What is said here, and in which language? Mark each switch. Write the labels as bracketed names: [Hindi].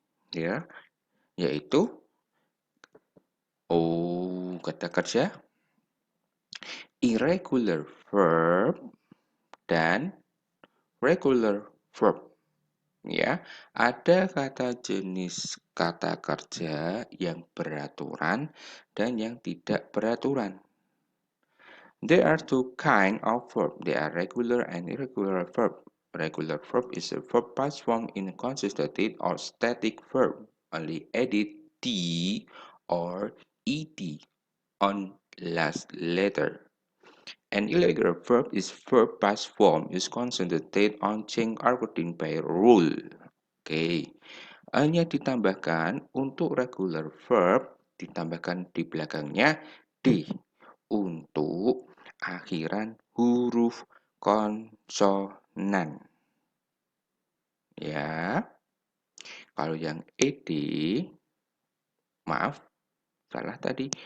[Indonesian] Ya, yaitu kata kerja irregular verb dan regular verb. Ya, ada kata jenis kata kerja yang beraturan dan yang tidak beraturan. [English] There are two kinds of verb. They are regular and irregular verb. Regular verb is a verb past form in a consistent or static verb. Only added t or ed on last letter. An irregular verb is verb past form is concentrated on change according by rule. [Indonesian] Oke, hanya ditambahkan untuk regular verb, ditambahkan di belakangnya d untuk akhiran huruf konsonan. Ya, kalau yang ed, maaf, salah tadi.